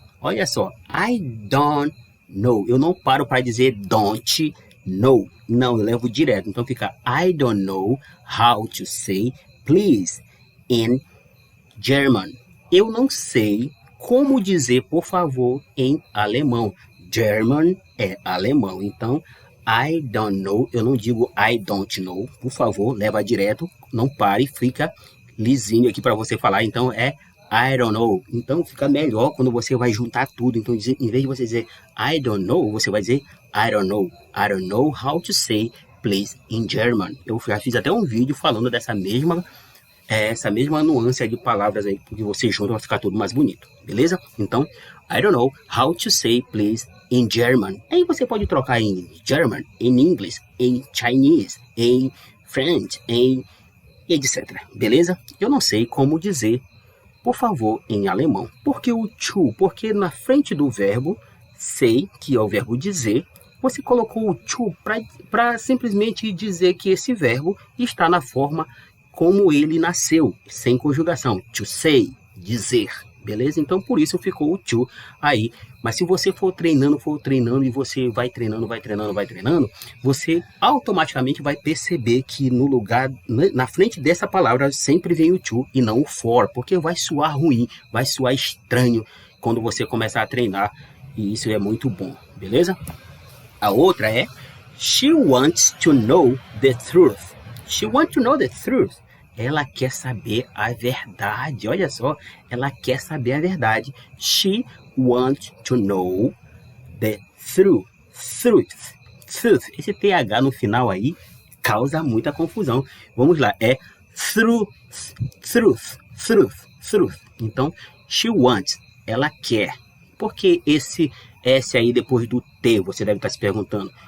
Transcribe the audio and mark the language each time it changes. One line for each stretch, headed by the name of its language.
Portuguese: Olha só,
English: I don't know.
Portuguese: Eu não paro para dizer
English: don't know.
Portuguese: Não, eu levo direto. Então fica
English: I don't know how to say please in German.
Portuguese: Eu não sei como dizer por favor em alemão. German é alemão. Então, I don't know. Eu não digo
English: I don't know.
Portuguese: Por favor, leva direto. Não pare, fica lisinho aqui para você falar. Então, é
English: I don't know.
Portuguese: Então, fica melhor quando você vai juntar tudo. Então, em vez de você dizer
English: I don't know,
Portuguese: você vai dizer I don't know.
English: I don't know how to say please in German.
Portuguese: Eu já fiz até um vídeo falando dessa mesma essa mesma nuance de palavras aí, porque você junta vai ficar tudo mais bonito, beleza? Então,
English: I don't know how to say please in German.
Portuguese: Aí você pode trocar em German, em English, em Chinese, em French, em etc. Beleza? Eu não sei como dizer por favor em alemão. Por que o to? Porque na frente do verbo sei, que é o verbo dizer, você colocou o to para simplesmente dizer que esse verbo está na forma como ele nasceu, sem conjugação. To say, dizer. Beleza? Então, por isso ficou o to aí. Mas se você for treinando e você vai treinando, você automaticamente vai perceber que no lugar, na frente dessa palavra, sempre vem o to e não o for, porque vai soar ruim, vai soar estranho quando você começar a treinar, e isso é muito bom, beleza? A outra é
English: she wants to know the truth. She wants to know the truth.
Portuguese: Ela quer saber a verdade. Olha só, ela quer saber a verdade.
English: She wants to know the truth. Truth. Truth.
Portuguese: Esse TH no final aí causa muita confusão. Vamos lá, é
English: truth. Truth. Truth. Truth.
Portuguese: Então,
English: she wants.
Portuguese: Ela quer. Por que esse S aí depois do T? Você deve estar se perguntando.